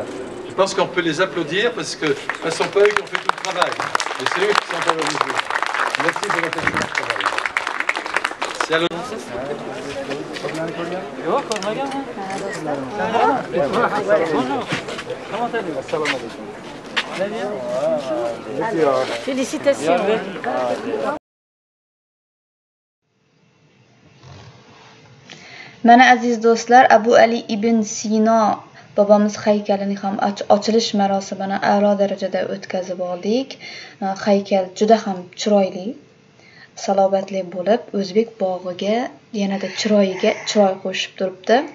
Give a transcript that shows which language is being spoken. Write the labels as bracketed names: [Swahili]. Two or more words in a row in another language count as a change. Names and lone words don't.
[French] Je pense qu'on peut les applaudir parce que ce ne sont pas eux qui ont fait tout le travail, et c'est eux qui sont valorisés. Merci de votre excellent travail. Félicitations. [Uzbek] Mana aziz do'stlar, Abu Ali ibn Sino bobomiz haykalining ham ochilish marosimini a'lo darajada o'tkazib oldik. Haykal juda ham chiroyli, salobatli bo'lib, o'zbek bog'iga yanada chiroyiga chiroy qo'shib turibdi.